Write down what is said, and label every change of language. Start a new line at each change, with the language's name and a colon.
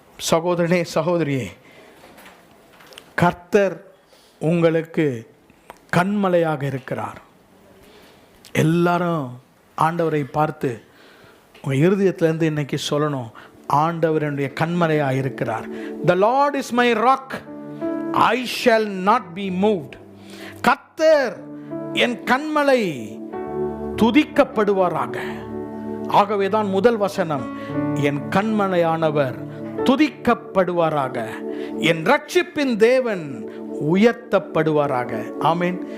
Tamil: சகோதரனே, சகோதரியே, கர்த்தர் உங்களுக்கு கன்மலையாக இருக்கிறார். எல்லாரும் ஆண்டவரை பார்த்து உங்கள் இருதயத்திலேருந்து இன்னைக்கு சொல்லணும், ஆண்டவர் என்னுடைய கன்மலையாக இருக்கிறார்.
English: The Lord is my rock, I shall not be moved.
Tamil: கர்த்தர் என் கன்மலை, துதிக்கப்படுவாராக. ஆகவேதான் முதல் வசனம், என் கன்மலையானவர் துதிக்கப்படுவாராக, என் ரட்சிப்பின் தேவன் உயர்த்தப்படுவாராக. ஆமேன்.